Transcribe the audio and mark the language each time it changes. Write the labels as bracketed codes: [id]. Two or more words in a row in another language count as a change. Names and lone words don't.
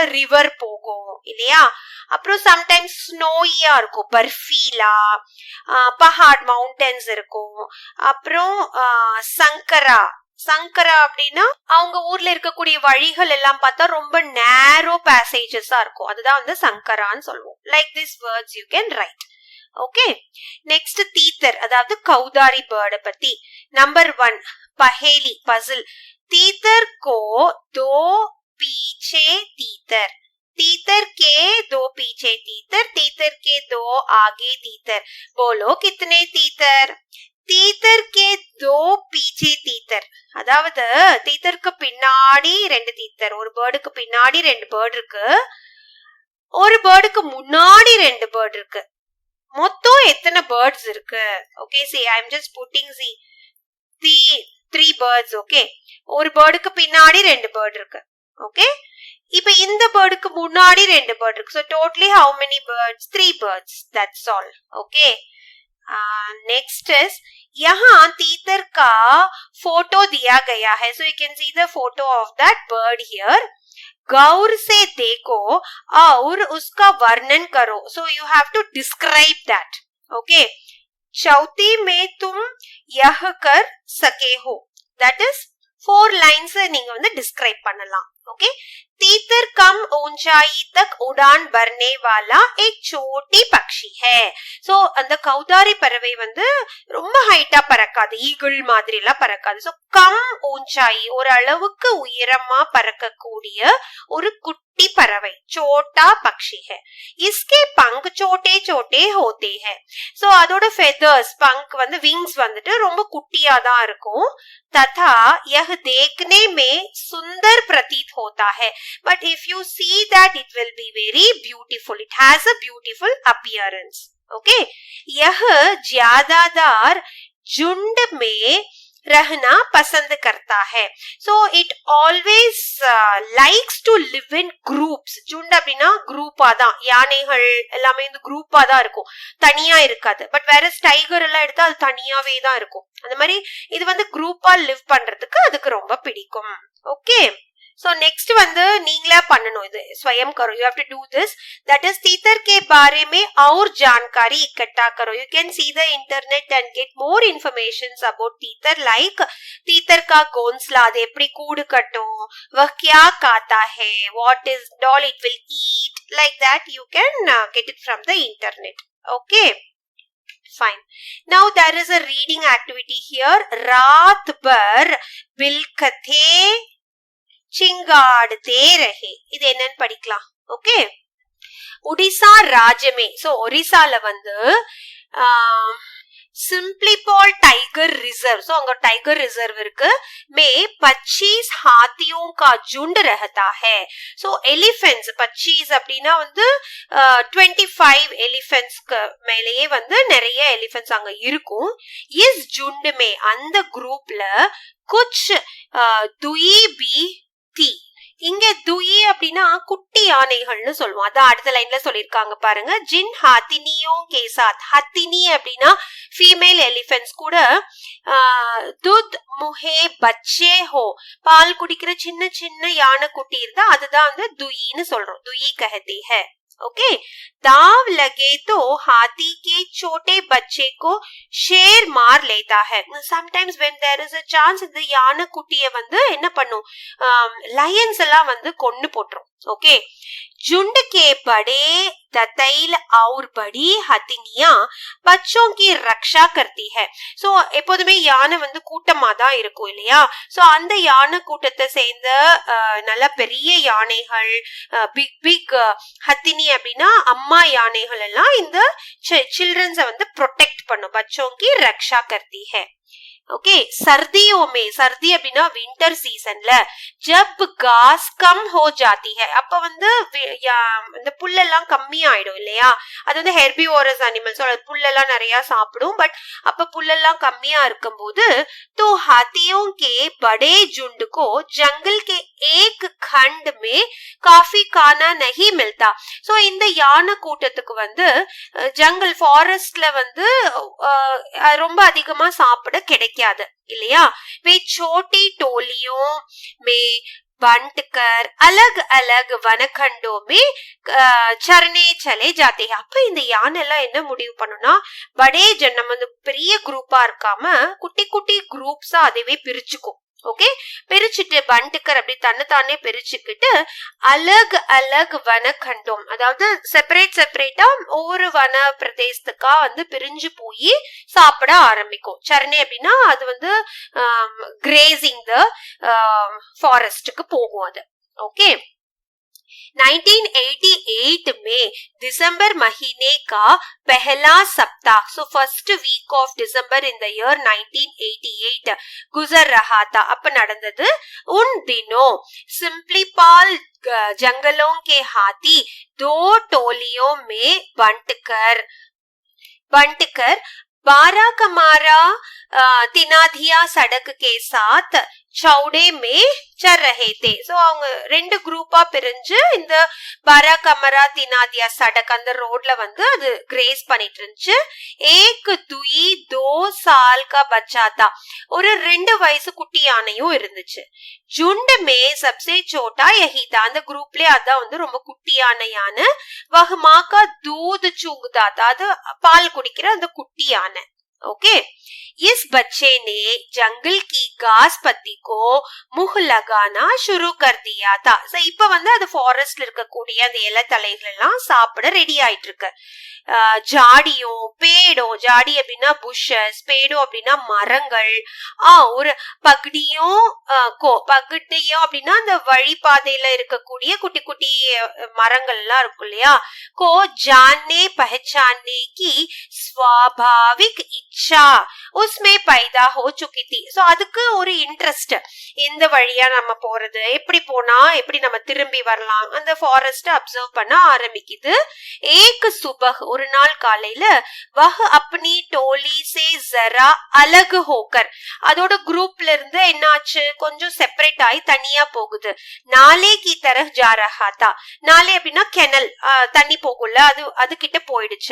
[ta] ரிவர் போகும் இல்லையா அப்புறம் சம்டைம்ஸ் ஸ்னோயியா இருக்கும் பர்ஃபீலா பஹாட் மவுண்டன்ஸ் இருக்கும் அப்புறம் சங்கரா சங்கரா அப்படின்னா அவங்க ஊர்ல இருக்கக்கூடிய வழிகள் எல்லாம் பார்த்தா ரொம்ப [en] narrow passages [ta] இருக்கும் அதுதான் வந்து சங்கரான்னு சொல்லுவோம் [en] like this words you can write [ta] ஓகே நெக்ஸ்ட் தீத்தர் அதாவது கௌதாரி பேர்டை பத்தி நம்பர் 1 பஹேலி பசில் [hi] तीतर को दो पीछे तीतर तीतर के दो पीछे तीतर तीतर के दो आगे तीतर बोलो कितने तीतर तीतर के दो पीछे तीतर [ta] அதாவது தீத்தருக்கு பின்னாடி 2 தீத்தர் ஒரு பேர்டுக்கு பின்னாடி 2 பேர்டு இருக்கு ஒரு பேர்டுக்கு முன்னாடி 2 பேர்டு இருக்கு மொத்தம் எத்தனை பேர்ட்ஸ் இருக்கு ஓகே [en] see I am just putting the 3 birds okay [ta] ஒரு பேர்டுக்கு பின்னாடி 2 பேர்டு இருக்கு ஓகே இப்போ இந்த பேர்டுக்கு முன்னாடி 2 பேர்டு இருக்கு [en] so totally how many birds 3 birds that's all okay next is [hi] यहाँ तीतर का फोटो दिया गया है [en] so you can see the photo of that bird here [hi] गौर से देखो और उसका वर्णन करो [en] so you have to describe that okay [hi] चौथी में तुम यह कर सके हो [en] that is 4 lines [ta] நீங்க வந்து describe பண்ணலாம் okay [hi] तीतर कम ऊंचाई तक उड़ान भरने वाला एक छोटी पक्षी है [ta] so அந்த கௌதாரி பறவை வந்து ரொம்ப ஹைட்டா பறக்காது ஈகிள் மாதிரி எல்லாம் பறக்காது so [hi] कम ऊंचाई [ta] ஒரு அளவுக்கு உயரமா பறக்கக்கூடிய ஒரு குட்டி பறவை [hi] छोटा पक्षी है इसके पंख छोटे छोटे होते हैं so அதோட feathers पंख வந்து wings [ta] வந்துட்டு ரொம்ப குட்டியா தான் இருக்கும் [hi] तथा यह देखने में सुंदर प्रतीत होता है [en] but if you see that it will be very beautiful it has a beautiful appearance okay [hi] यह ज्यादातर झुंड में रहना पसंद करता है [en] so it always likes to live in groups [ta] झुंड அப்படினா குரூப்பா தான் யானைகள் எல்லாமே இந்த குரூப்பா தான் இருக்கும் தனியா இருக்காது பட் வேற டைகர் எல்லாம் எடுத்தா அது தனியாவே தான் இருக்கும் அந்த மாதிரி இது வந்து குரூப்பா லிவ் பண்றதுக்கு அதுக்கு ரொம்ப பிடிக்கும் ஓகே [en] so next [ta] வந்து நீங்களே பண்ணணும் இது [hi] स्वयं करो [en] you have to do this that is [hi] तीतर के बारे में और जानकारी इकट्ठा करो [en] you can see the internet and get more informations about तीतर like [hi] तीतर का घोंसला [ta] அது எப்படி கூடு கட்டும் [hi] वह क्या खाता है [en] what is all it will eat like that you can get it from the internet okay fine now there is a reading activity here [hi] रात भर बिलखते चिंगाड़ते रहे [ta] இது என்னன்னு படிக்கலாம் ஓகே ஒடிசா ராஜ்யமே சோ ஒரிசால வந்து [hi] सिम्प्लीपॉल टाइगर रिजर्व सो अगर टाइगर रिजर्व इருக்கு में 25 हाथियों का झुंड रहता है सो एलिफेंट्स 25 [ta] அப்படினா வந்து 25 எலிஃபென்ட்ஸ் மேலேயே வந்து நிறைய எலிஃபென்ட்ஸ் அங்க இருக்கும் [hi] इस झुंड में [ta] அந்த குரூப்ல [hi] कुछ दुई भी थी [ta] இங்க துயி அப்படின்னா குட்டி யானைகள்னு சொல்லுவோம் அதான் அடுத்த லைன்ல சொல்லிருக்காங்க பாருங்க [hi] जिन हथिनियों के साथ [ta] ஹத்தினி அப்படின்னா [en] female elephants [ta] கூட [hi] दूध मुँहे बच्चे हो [ta] பால் குடிக்கிற சின்ன சின்ன யானை குட்டி இருந்தா அதுதான் வந்து துயின்னு சொல்றோம் [hi] दुई कहते हैं ओके दाव लगे तो हाथी के छोटे बच्चे को शेर मार लेता है [en] sometimes when there is a chance [ta] இந்த யானை குட்டியை வந்து என்ன பண்ணும் லயன்ஸ் எல்லாம் வந்து கொன்னு போட்டுரும் ओके। [hi] झुंड के बड़े दतैल और बड़ी हथिनियां बच्चों की रक्षा करती है. [ta] சோ எப்போதுமே யானை வந்து கூட்டமா தான் இருக்கும் இல்லையா? சோ அந்த யானை கூட்டத்தை சேர்ந்த நல்ல பெரிய யானைகள், பிக் ஹத்தினி அப்படின்னா அம்மா யானைகள் எல்லாம் இந்த சில்ட்ரன்ஸை வந்து ப்ரொடெக்ட் பண்ணும். [hi] बच्चों की रक्षा करती है. ओके. सर्दियों में, सर्दी அப்படின்னா [en] winter season [hi] जब घास कम हो जाती है, [ta] அப்ப வந்து இந்த புல்லெல்லாம் கம்மி ஆயிடும் இல்லையா? அது வந்து [en] herbivorous animals, [ta] புல்லெல்லாம் நிறைய சாப்பிடும். பட் அப்ப புல்லெல்லாம் கம்மியா இருக்கும்போது [hi] तो हाथियों के बड़े झुंड को जंगल के एक खंड में काफी खाना नहीं मिलता. [ta] சோ இந்த யானை கூட்டத்துக்கு வந்து ஜங்கல் ஃபாரஸ்ட்ல வந்து ரொம்ப அதிகமா சாப்பிட கிடைக்காது இல்லையா? [hi] वे छोटी टोलियों में बांटकर अलग अलग वनखंडों में चरने चले जाते हैं. [ta] அப்ப இந்த யானை எல்லாம் என்ன முடிவு பண்ணும்னா, படே நம்ம வந்து பெரிய குரூப்பா இருக்காம குட்டி குட்டி குரூப்ஸா அதுவே பிரிச்சுக்கும். ஓகே. பிரிச்சுட்டு பண்டுக்கர் அப்படி தன்னைத்தானே பிரிச்சுக்கிட்டு [hi] अलग अलग वनखंड, [ta] அதாவது செப்பரேட்டா ஒவ்வொரு வன பிரதேசத்துக்கா வந்து பிரிஞ்சு போய் சாப்பிட ஆரம்பிக்கும். சரணை அப்படின்னா அது வந்து [en] grazing the forest [ta] போகும் அது. ஓகே. [hi] 1988 में दिसंबर महीने का पहला सप्ताह, [en] so first week of December in the year 1988 [hi] गुजर रहा था. [ta] அப்ப நடந்தது. [hi] उन दिनों सिम्प्लीपाल जंगलों के हाथी 2 टोलियों में बंटकर बाराकमारा तिनाधिया सड़क के साथ चौड़े में चर रहे थे. [ta] சோ அவங்க 2 குரூப்பா பிரிஞ்சு இந்த பாராகமரா தினாதியா சடக் அந்த ரோட்ல வந்து அது கிரேஸ் பண்ணிட்டு இருந்துச்சு. [hi] एक दुई 2 साल का बच्चा था, [ta] ஒரு 2 வயசு குட்டி யானையும் இருந்துச்சு. [hi] झुंड में सबसे छोटा यही था, [ta] அந்த குரூப்லயே அதான் வந்து ரொம்ப குட்டியான யானை. [hi] वह मां का दूध चूंगता था, [ta] அது பால் குடிக்கிற அந்த குட்டி யானை. [hi] ओके. इस बच्चे ने जंगल की घास पत्ती को मुंह लगाना शुरू कर दिया था. [ta] இப்ப வந்து அது ஃபாரஸ்ட்ல இருக்கக்கூடிய அந்த இலை தலைகள் எல்லாம் சாப்பிட ரெடி ஆயிட்டு இருக்கு. ஜாடியும் பேடும், ஜாடி அப்படின்னா புஷஸ், பேடும் அப்படின்னா மரங்கள், ஒரு பகுடியும் அப்படின்னா அந்த வழிபாதையில இருக்கக்கூடிய குட்டி குட்டி மரங்கள் எல்லாம் இருக்கும் இல்லையா? [hi] को जानने पहचानने की स्वाभाविक इच्छा उसमें पैदा हो चुकी थी. [ta] சோ அதுக்கு ஒரு இன்ட்ரெஸ்ட், எந்த வழியா நம்ம போறது, எப்படி போனா எப்படி நம்ம திரும்பி வரலாம், அந்த ஃபாரஸ்ட் அப்சர்வ் பண்ண ஆரம்பிக்குது. [hi] एक सुबह, [ta] ஒரு நாள் காலையில [hi] वह अपनी टोली से जरा अलग होकर, [ta] அதோட குரூப்ல இருந்து என்னாச்சு, கொஞ்சம் செப்பரேட் ஆகி தனியா போகுது. [hi] नाले की तरफ जा रहा था. नाले [ta] அப்படின்னா கெனல், தண்ணி போகும்ல, அது கிட்ட போயிடுச்சு.